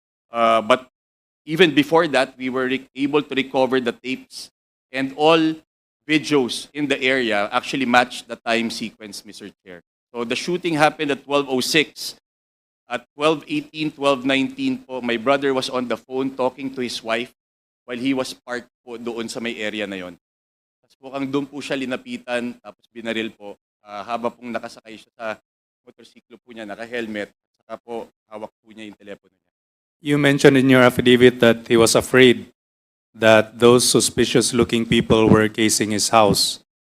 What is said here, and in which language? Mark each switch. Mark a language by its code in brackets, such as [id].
[en] But even before that, we were able to recover the tapes, and all videos in the area actually matched the time sequence, Mr. Chair. So the shooting happened at 12:06. At 12:18, 12:19 po, my brother was on the phone talking to his wife while he was parked [tl] po doon sa may [en] area [tl] na yon. Tapos mukhang doon po siya linapitan, tapos binaril po. Haba pong nakasakay siya sa motorsiklo po niya, naka-helmet, saka po hawak po niya yung telepono niya. [en] You mentioned in your affidavit that he was afraid that those suspicious-looking people were casing his house.